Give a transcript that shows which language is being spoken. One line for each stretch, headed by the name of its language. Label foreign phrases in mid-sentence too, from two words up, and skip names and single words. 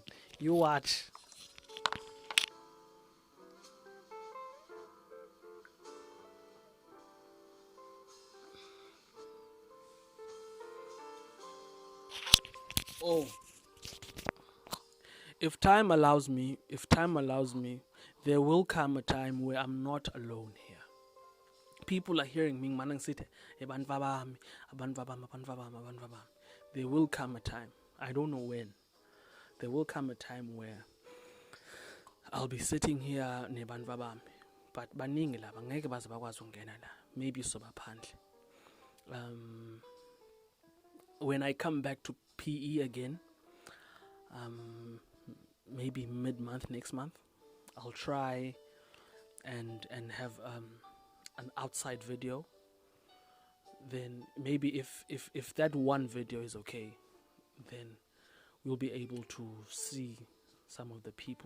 English: You watch. Oh. If time allows me, there will come a time where I'm not alone here. People are hearing me,
Zulu: manang sithe, abantu babami, abantu babami, abantu babami, abantu babami.
English: There will come a time, I don't know when, there will come a time where I'll be sitting here
Zulu: nebantu babami,
English: but
Zulu: baningi laba ngeke baze bakwazi ukungena la,
English: maybe sobaphandle. When I come back to PE again, maybe mid-month next month, I'll try and have an outside video. Then maybe if that one video is okay, then we'll be able to see some of the people.